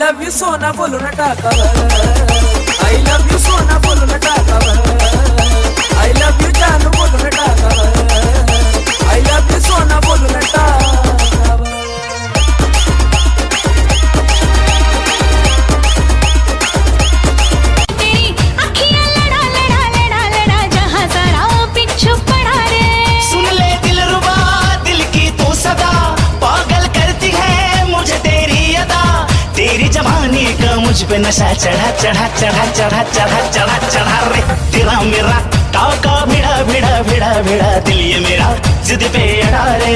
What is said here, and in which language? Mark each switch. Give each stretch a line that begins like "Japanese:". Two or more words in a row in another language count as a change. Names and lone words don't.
Marathi: यू सोना बोलून टाकावं,
English: I love you
Marathi: सोना बोलून टाकावं,
English: I love you
Marathi: जानू बोलून टाकावं,
English: I love you
Marathi: सोना बोलून टाकावं.
Hindi: मुझ पे नशा चढ़ा चढ़ा चढ़ा चढ़ा चढ़ा चढ़ा चढ़ा रे तेरा मेरा टाका भिड़ा भिड़ा भिड़ा भिड़ा दिल ये मेरा जिद पे अड़ा रे.